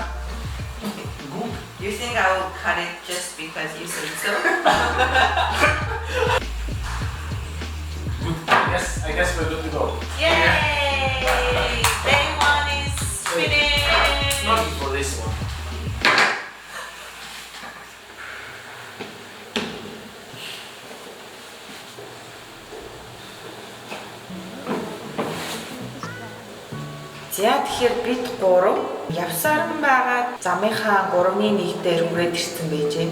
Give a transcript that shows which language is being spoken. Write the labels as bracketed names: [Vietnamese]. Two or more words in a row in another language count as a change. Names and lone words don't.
[English] You think I will cut it just because you said so? Yes, I guess we're good to go. Yay! Day 1 is finished! Not for this one. [Mongolian] За тэгэхээр бид 3 явсаран байгаа замынхаа 3-ны 1 дээр хүрээд ирсэн байж гэн.